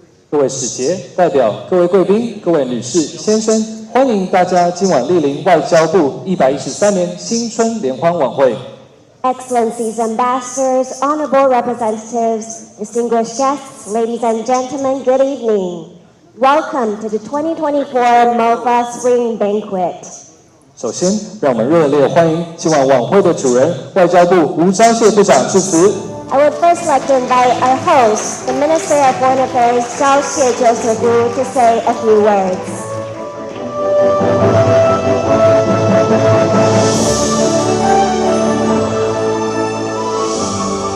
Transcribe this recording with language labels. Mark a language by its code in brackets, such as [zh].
[zh] 各位使节、代表、各位贵宾、各位女士、先生，欢迎大家今晚莅临外交部113年新春联欢晚会。 [en] Excellencies, ambassadors, honorable representatives, distinguished guests, ladies and gentlemen, good evening. Welcome to the 2024 MOFA Spring Banquet. [zh] 首先，让我们热烈欢迎今晚晚会的主人，外交部吴釗燮部长致辞。 [en] I would first like to invite our host, the Minister of Foreign Affairs, 赵燮 Joseph Wu, to say a few words. [zh] 各